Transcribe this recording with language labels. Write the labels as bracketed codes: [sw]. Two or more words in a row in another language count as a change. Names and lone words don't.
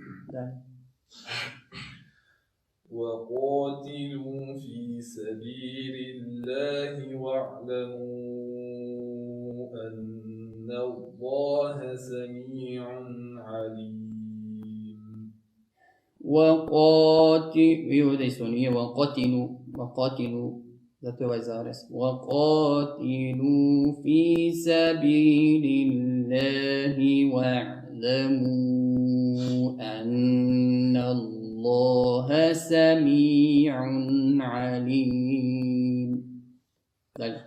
[ar] وقاتلوا في سبيل الله واعلموا أن الله سميع عليم. [bs] وقاتلوا zato je ovaj zarez. [ar] وَقَاتِلُوا فِي سَبِيلِ اللَّهِ وَاعْلَمُوا أَنَّ اللَّهَ سَمِيعٌ عَلِيمٌ. [bs] Dalje.